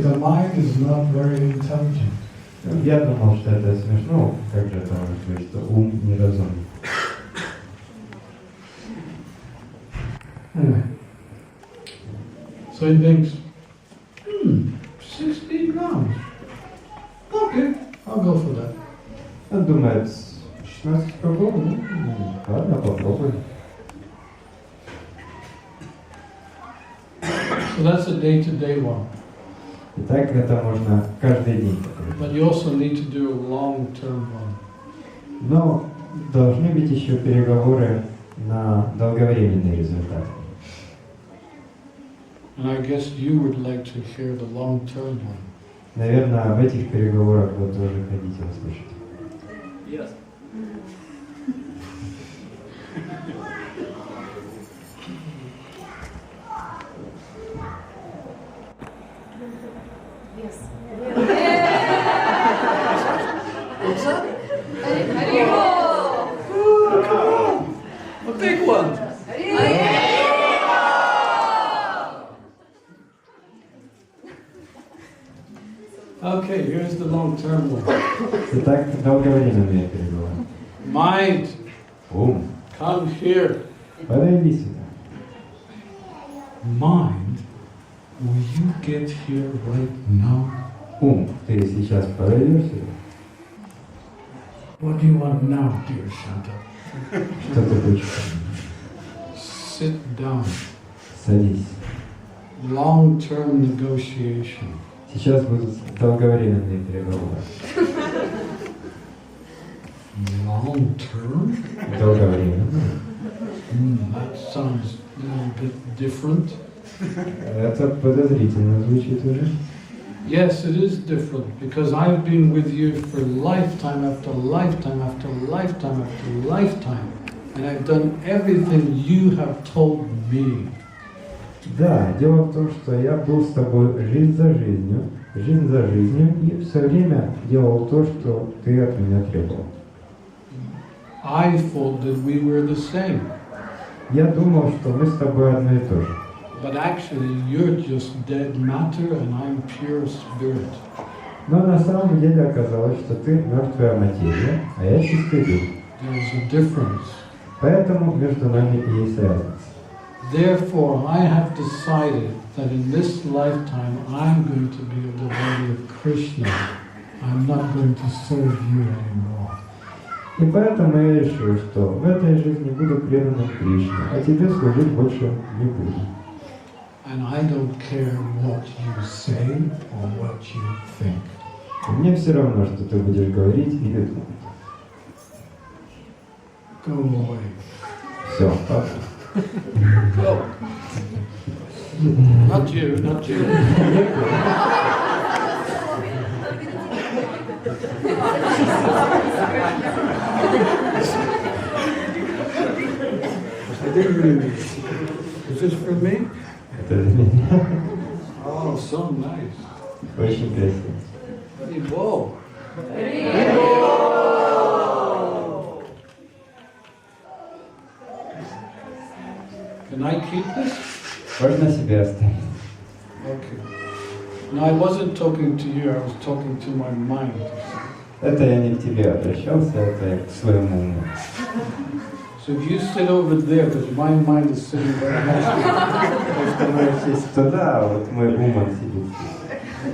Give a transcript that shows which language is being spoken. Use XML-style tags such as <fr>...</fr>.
<en>The mind is not very intelligent.</en> <ru>Я думал, что это смешно. Как же это может быть, что ум не разумен?</ru> <en>Anyway. So he thinks, 16 rounds. Okay, I'll go for that.</en> <ru>Он думает, 16 кругов, ну, ладно, попробуй.</ru> <en>So that's a day-to-day one.</en> <ru>Итак, это можно каждый день.</ru> <en>But you also need to do a long-term one.</en> <ru>Но должны быть еще переговоры на долговременный результат.</ru> <en>And I guess you would like to hear the long-term one.</en> <ru>Наверное, об этих переговорах вы тоже хотите услышать.</ru> <en>Yes. A big one! Okay, here's the long-term one.</en> <ru>Итак, долговременные переговоры.</ru> <en>Mind,</en> <ru>Ум,</ru> <en>come here.</en> <ru>подойди сюда.</ru> <en>Mind, will you get here right now?</en> <ru>Ум, ты сейчас подойдешь сюда?</ru> <en>What do you want now, Dkhirashanta?</en> <ru>Что ты хочешь?</ru> <en>Sit down.</en> <ru>Садись.</ru> <en>Long-term negotiation.</en> <ru>Сейчас будут долговременные переговоры.</ru> <en>Long-term?</en> <ru>Долговременные.</ru> <en>That sounds a little bit different.</en> <ru>Это подозрительно звучит уже.</ru> <en>Yes, it is different because I've been with you for lifetime after lifetime after lifetime after lifetime, and I've done everything you have told me.</en> <ru>Да, дело в том, что я был с тобой жизнь за жизнью, и все время делал то, что ты от меня требовал.</ru> <en>I thought that we were the same,</en> <ru>Я думал, что мы с тобой одно и то же.</ru> <en>but actually you're just dead matter and I'm pure spirit.</en> <ru>Но на самом деле оказалось, что ты мертвая материя, а я чистый дух.</ru> <en>There's a difference.</en> <ru>Поэтому между нами и есть разница.</ru> <en>Therefore, I have decided that in this lifetime I'm going to be a devotee of Krishna. I'm not going to serve you anymore.</en> <ru>И поэтому я решил, что в этой жизни буду преданным Кришне, а тебе служить больше не буду.</ru> <en>And I don't care what you say or what you think.</en> <ru>И мне все равно, что ты будешь говорить или думать.</ru> <en>Go away.</en> <ru>Все, папа.</ru> <en>Go. Not you, not you. I didn't really. Is this for me?</en> <ru>Это для меня.</ru> <en>Oh, so nice.</en> <ru>Очень красиво.</ru> <en>Whoa. Can I keep this?</en> <ru>Можно себе оставить.</ru> <en>Okay. No, I wasn't talking to you, I was talking to my mind.</en> <ru>Это я не к тебе обращался, это я к своему уму.</ru> <en>So if you sit over there, because my mind is sitting very nicely.</en> <ru>Если мы сесть туда, а вот мой ум он сидит здесь.</ru>